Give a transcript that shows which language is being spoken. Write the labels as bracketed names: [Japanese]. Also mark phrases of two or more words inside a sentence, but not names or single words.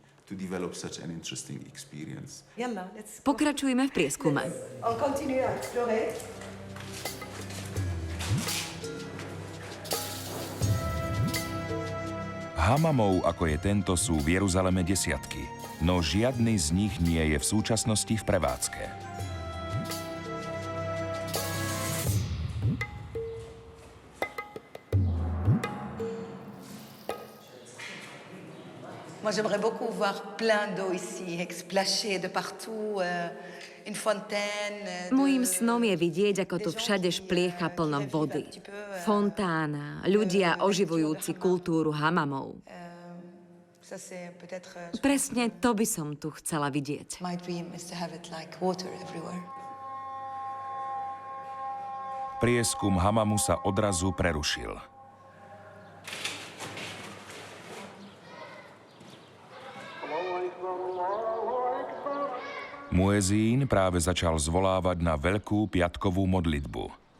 [Slovak] Pokračujme v prieskume. Hamamov, ako je tento, sú v Jeruzaleme desiatky, no žiadny z nich nie je v súčasnosti v prevádzke. [French] Moi, j'aimerais beaucoup voir plein d'eau ici, splashée de partout, une fontaine. [Slovak] Mojím snom je vidieť, ako tu všade špliecha plno vody. Fontána, ľudia oživujúci kultúru hamamov. Presne to by som tu chcela vidieť. [English] My dream is to have it like water everywhere. [Slovak] Prieskum hamamu sa odrazu prerušil. Muezín práve začal zvolávať na veľkú piatkovú modlitbu.